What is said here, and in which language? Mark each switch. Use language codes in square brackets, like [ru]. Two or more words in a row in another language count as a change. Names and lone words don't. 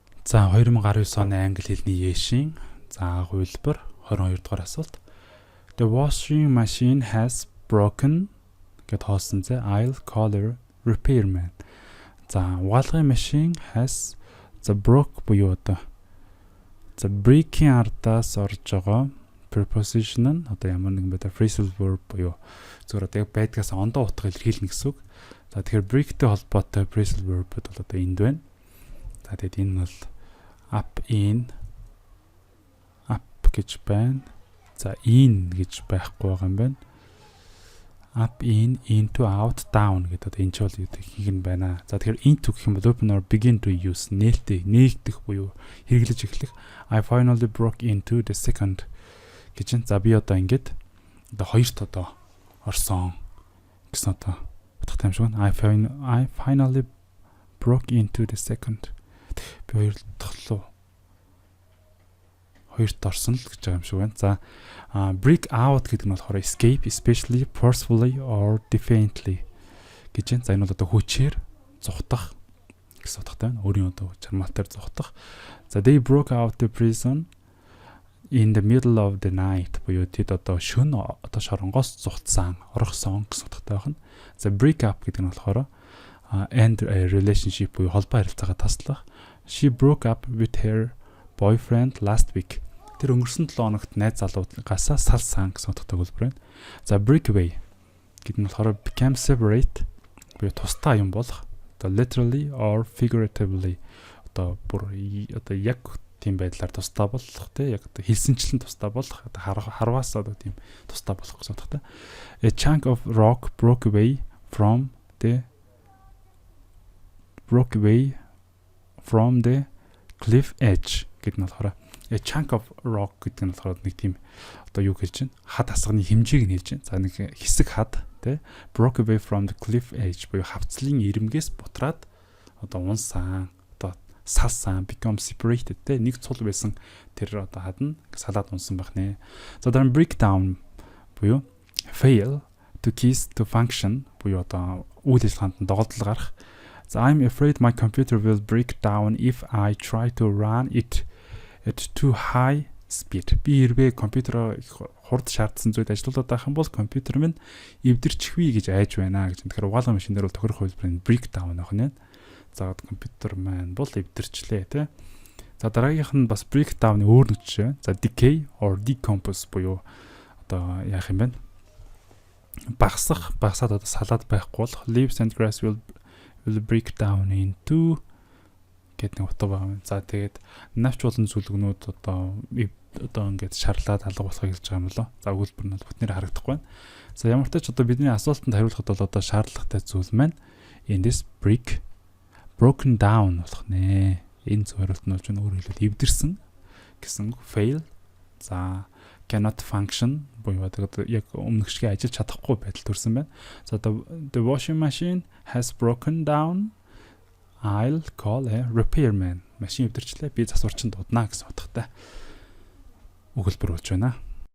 [mn] За 2019 оны англи хэлний Яшийн хувилбар 22 дугаар асуулт. [en] The washing machine has broken [mn] гэд хоосон зэ [en] I'll call a repairman. [mn] За угаалгын машин [en] has broke [mn] буюу одоо break-ийн ардаас орж байгаа preposition нь одоо ямар нэгэн байдлаар [en] phrasal verb [mn] буюу зөвхөн одоо яг байдгаас ондоо утга илэрхийлнэ гэсэн үг. За тэгэхээр break-тэй холбоотой [en] phrasal verb- [mn] д бол одоо энд байна. За тэгээд энэ бол up гэж байна. За in гэж байхгүй байгаа юм байна. [en] Up in into out down [mn] гэдэг одоо энэ ч бол их юм байна. За тэгэхээр into гэх юм бол [en] open or begin to use [mn] нээгдэх буюу хэрэглэж эхлэх. [en] I finally broke into the second [mn] гэж байна. За би одоо ингээд одоо хоёрт одоо орсон гэсэн одоо утгатай юм шиг байна. [en] I finally broke into the second. [mn] Би хоёрт орсон л гэж байгаа юм шиг байна. За [en] break out [mn] гэдэг нь болохоор [en] escape, especially forcefully or defiantly [mn] гэж байна. За энэ бол одоо хүчээр зугтах гэсэн утгатай байна. Өөрийн одоо чармаатаар зугтах. За [en] they broke out the prison in the middle of the night [mn] буюу тэд одоо шөнө одоо шоронгоос зугтсан, орохсон гэсэн утгатай байна. За [en] break up [mn] гэдэг нь болохоор [en] end a relationship [mn] буюу холбоо харилцаагаа таслах. [en] She broke up with her boyfriend last week. [mn] Тэр өнгөрсөн 7 хоногт найз залуугасаа салсан гэсэн утгатай хэлбэр байна. За [en] break away [mn] гэдэг нь болохоор [en] become separate [mn] буюу тусдаа юм болох. Одоо [en] literally or figuratively [mn] одоо бүр одоо яг тийм байдлаар тусдаа болох тий яг одоо хэлсэнчлэн тусдаа болох одоо харваас одоо тийм тусдаа болох гэсэн утгатай. [en] A chunk of rock broke away from the cliff edge [mn] гэдэг нь болохоор [en] a chunk of rock [mn] гэдэг нь болохоор нэг тийм одоо юу хэлж байна? Хад асганы хэмжээг нь хэлж байна. За нэг хэсэг хад тий [en] broke away from the cliff edge [mn] буюу хавцлын ирмгээс бутраад одоо унсан одоо салсан [en] become separated [mn] тий нэг цул байсан тэр одоо хад нь салаад унсан байх нэ. За дараа нь breakdown буюу [en] fail to cease to function [mn] буюу одоо үйл ажиллагаанд доголдол гарах. [en] So I'm afraid my computer will break down if I try to run it at too high speed. [mn] Би хэрвээ компьютероо хурд шаардсан зүйлд ажиллуулаад байх юм бол компьютер минь эвдэрчихвээ гэж айж байна гэж. Тэгэхээр угаалгын машин дээр бол тохирох хэлбэр нь breakdown авах нь. За компьютер маань бол эвдэрчлээ тий. За дараагийнх нь бас breakdown-ы өөр нэг жишээ. За [en] decay or decompose [mn] буюу одоо яах юм бэ? Багасаад одоо салаад байхгүй болох. Leaves and grass will break down into гэдэг нэг утга байна. За тэгээд навч болон сүлгнүүд одоо ингээд шарлаад алга болохыг хэлж байгаа юм болоо. За өгүүлбэр нь бол бүтнээр харагдахгүй байна. За ямар ч тач одоо бидний асуултанд хариулахад бол одоо шаардлагатай зүйл маань эндээс [en] broken down [mn] болох нэ. Энэ зөв хариулт нь болж байна. Өөрөөр хэлбэл эвдэрсэн гэсэн fail. За [en] cannot function [mn] буюу одоо яг өмнөх шиг ажиллаж чадахгүй байдал төрсэн байна. [en] За the washing machine has broken down. I'll call a repairman. [mn] Машин эвдэрчлээ. Би засварчин дуудана гэсэн утгатай өгүүлбэр болж байна.